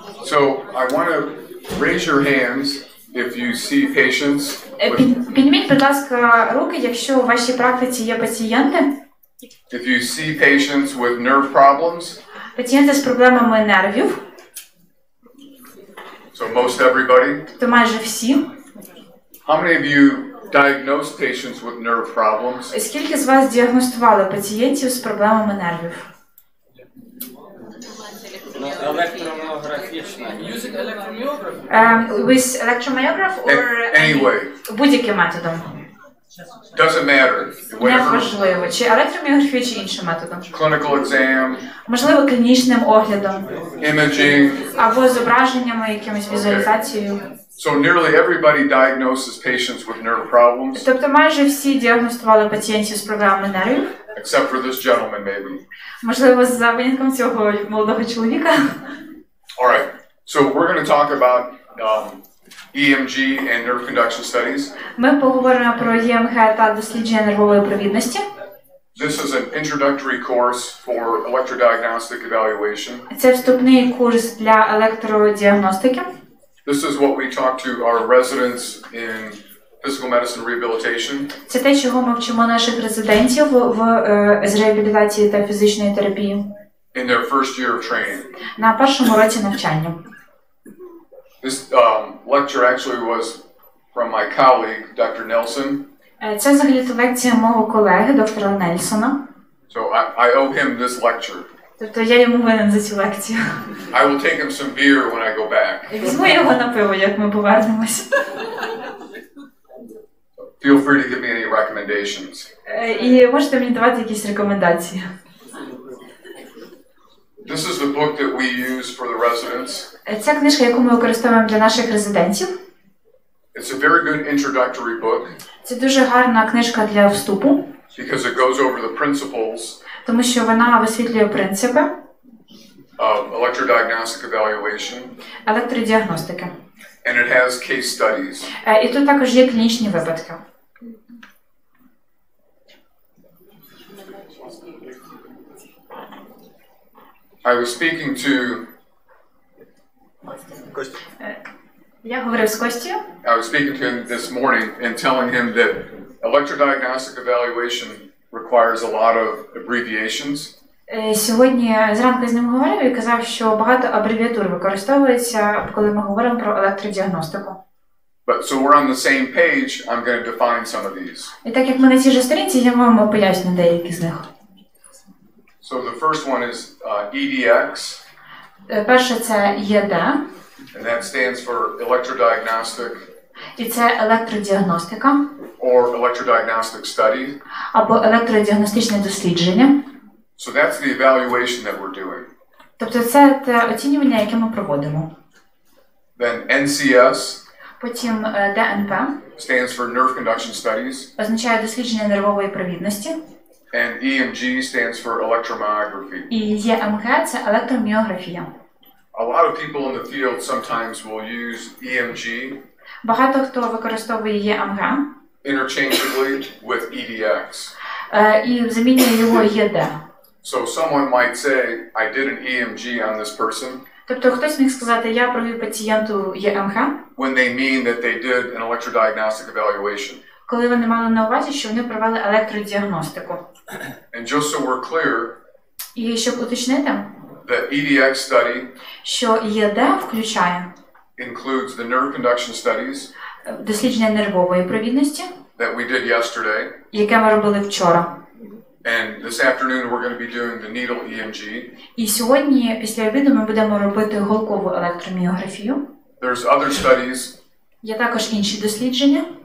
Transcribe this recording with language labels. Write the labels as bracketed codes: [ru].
[en] So I want to raise your hands if you see patients. [uk] Підніміть, будь ласка, руки, якщо у вашій практиці є пацієнти. [en] If you see patients with nerve problems. [uk] Пацієнти з проблемами нервів. [en] So most everybody. [uk] То майже всі. [en] How many of you diagnosed patients with nerve problems? [uk] Скільки з вас діагностували пацієнтів з проблемами нервів? Електроміографічна. [en] Using electromyography? With electromyography or anyway. [uk] Будь-яким методом. [en] Doesn't matter. [uk] Неважливо, чи електроміографію, чи іншим методом. [en] Clinical exam. [uk] Можливо, клінічним оглядом. [en] Imaging. [uk] Або зображеннями, якимось візуалізацією. [en] So nearly everybody diagnoses patients with nerve problems. [uk] Тобто майже всі діагностували пацієнтів з проблемами нервів. [en] Except for this gentleman, maybe. [uk] Можливо, за винятком цього молодого чоловіка. [en] All right. So we're going to talk about EMG and nerve conduction studies. [uk] Ми поговоримо про ЕМГ та дослідження нервової провідності. [en] This is an introductory course for electrodiagnostic evaluation. [uk] Це вступний курс для електродіагностики. [en] This is what we talk to our residents in physical medicine rehabilitation. [uk] Це те, чого ми вчимо наших резидентів з реабілітації та фізичної терапії. [en] In their first year of training. [uk] На першому році навчання. [en] This lecture actually was from my colleague, Dr. Nelson. [uk] Це взагалі-то лекція мого колеги, доктора Нельсона. [en] So I owe him this lecture. [uk] Тобто я йому винен за цю лекцію. [en] I will take him some beer when I go back. [uk] Візьму його на пиво, як ми повернемось. [en] Feel free to give me any recommendations. [uk] І можете мені давати якісь рекомендації. [en] This is the book that we use for the residents. [uk] Ця книжка, яку ми використовуємо для наших резидентів. [en] It's a very good introductory book. [uk] Це дуже гарна книжка для вступу. [en] Because it goes over the principles. [uk] Тому що вона висвітлює принципи. [en] Electrodiagnostic evaluation. [uk] Електродіагностики. [en] And it has case studies. [uk] І тут також є клінічні випадки. [en] I was speaking to. [uk] Я говорив з Костю. [en] I was speaking to him this morning and telling him that electrodiagnostic evaluation requires a lot of abbreviations. [uk] Сьогодні зранку з ним говорив і казав, що багато абревіатур використовується, коли ми говоримо про електродіагностику. [en] But so we're on the same page, I'm going to define some of these. [uk] І так як ми на цій же сторінці, я вам поясню деякі з них. [en] So the first one is EDX. [uk] Перше це ЄД. [en] And that stands for electrodiagnostic. [uk] І це електродіагностика. [en] Or electrodiagnostic study. [uk] Або електродіагностичне дослідження. [en] So that's the evaluation that we're doing. [uk] Тобто це те оцінювання, яке ми проводимо. [en] Then NCS. [uk] Потім ДНП. [en] Stands for nerve conduction studies. [uk] Означає дослідження нервової провідності. [en] And EMG stands for electromyography. [uk] І ЄМГ це електроміографія. [en] A lot of people in the field sometimes will use EMG. [uk] Багато хто використовує ЄМГ. [en] Interchangeably with EDX. [uk] І замінює його ЄД. [en] So someone might say, I did an EMG on this person. [uk] Тобто хтось міг сказати, я провів пацієнту ЄМГ. [en] When they mean that they did an electrodiagnostic evaluation. [uk] Коли вони мали на увазі, що вони провели електродіагностику. [en] And just so we're clear. [uk] І щоб уточнити. [en] The EDX study. [uk] Що ЄД включає. [en] Includes the nerve conduction studies. [uk] Дослідження нервової провідності. [en] That we did yesterday. [uk] Яке ми робили вчора. [en] And this afternoon we're going to be doing the needle EMG. [uk] І сьогодні після обіду ми будемо робити голкову електроміографію. [en] There's other studies. [uk] Є також інші дослідження.